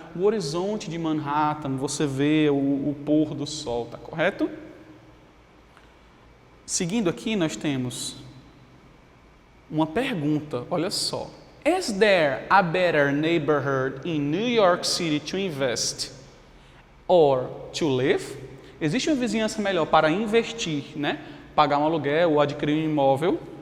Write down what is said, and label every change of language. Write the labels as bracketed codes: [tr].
[pt] O horizonte de Manhattan, você vê o pôr do sol, tá correto? Seguindo aqui, nós temos Uma pergunta, olha só. [en] Is there a better neighborhood in New York City to invest or to live? [pt] Existe uma vizinhança melhor para investir, né? Pagar um aluguel ou adquirir um imóvel?